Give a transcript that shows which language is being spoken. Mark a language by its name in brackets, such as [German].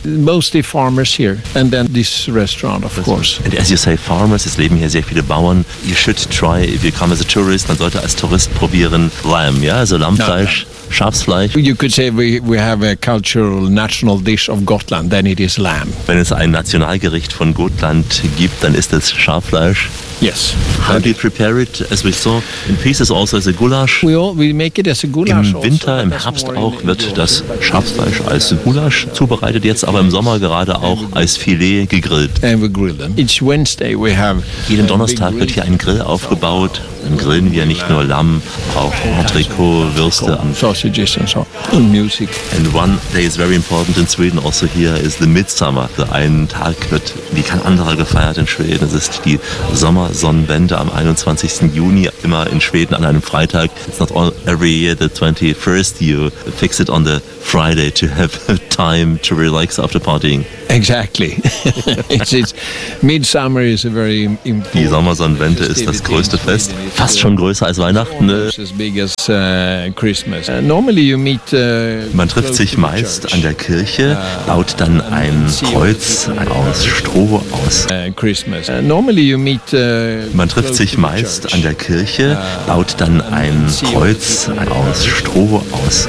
[English] Mostly farmers here and then this restaurant, of course. And as you say, farmers, [German] es leben hier sehr viele Bauern. [English] You should try, if you come as a tourist, [German] man sollte als Tourist probieren, [English] Lamb, [German] ja, also Lammfleisch. Schafsfleisch. [English] You could say we have a cultural national dish of Gotland, then it is lamb. [German] Wenn es ein Nationalgericht von Gotland gibt, dann ist es Schaffleisch. [English] Yes. How do you prepare it, as we saw, in pieces also as a goulash? We make it as a goulash. [German] Im Winter, im Herbst auch, wird das Schafsfleisch als Goulash zubereitet, jetzt aber im Sommer gerade auch als Filet gegrillt. [English] And we grill them. Each Wednesday we have. [German] Jeden Donnerstag wird hier ein Grill aufgebaut. Dann grillen wir nicht nur Lamm, auch Entrecot, Würste [English] an. Sausages and so. And music. And one day is very important in Sweden also here is the Midsummer. [German] Ein Tag wird wie kein anderer gefeiert in Schweden. Es ist die Sommersonnenwende am 21. Juni, immer in Schweden an einem Freitag. [English] It's not all, every year the 21st, you fix it on the Friday to have time to relax after partying. Exactly. It's Midsummer is a very important. [German] Die Sommersonnenwende ist das größte Fest. Fast schon größer als Weihnachten. Man trifft sich meist an der Kirche, baut dann ein Kreuz aus Stroh aus.